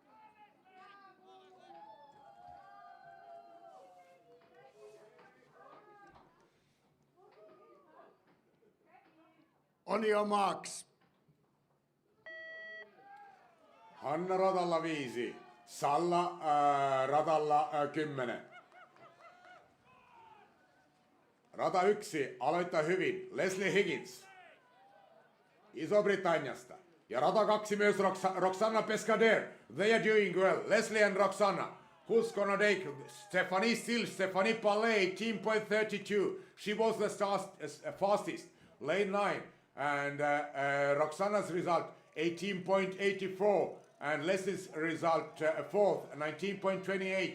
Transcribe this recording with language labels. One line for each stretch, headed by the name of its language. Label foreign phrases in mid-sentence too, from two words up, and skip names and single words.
English: On your marks.
Finnish: Hanna radalla 5, Salla radalla 10. Rata 1 aloittaa hyvin, Leslie Higgins Iso-Britanniasta. Ja rata 2 myös Roxana Pescader.
English: They are doing well, Leslie and Roxana. Who's gonna take Stephanie Pallet, 18.32. She was the fastest. Lane 9. And Roxana's result, 18.84. And Leslie's result, 4th, 19.28.